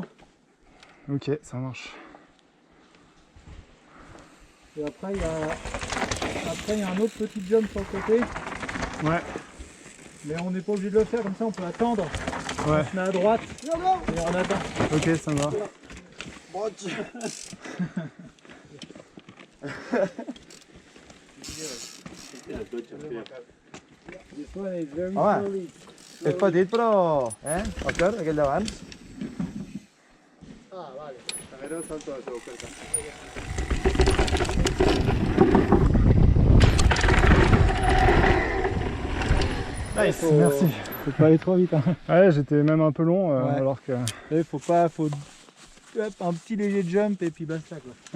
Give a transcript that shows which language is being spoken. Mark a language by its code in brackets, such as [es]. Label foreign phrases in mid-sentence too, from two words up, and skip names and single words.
[fr] Ok, ça marche. Et après il y a un autre petit jump sur le côté. Ouais. Mais on n'est pas obligé de le faire comme ça, on peut attendre. Ouais. On se met à droite et on attend. Ok, ça me va. [en] This one is very Home. slowly. [ca] És petit però, Òscar, aquell d'abans? Ah, vale. [fr] Nice, merci. Faut pas aller trop vite. Hein. Ouais, j'étais même un peu long alors que... Là, faut hop, un petit léger jump et puis basta quoi.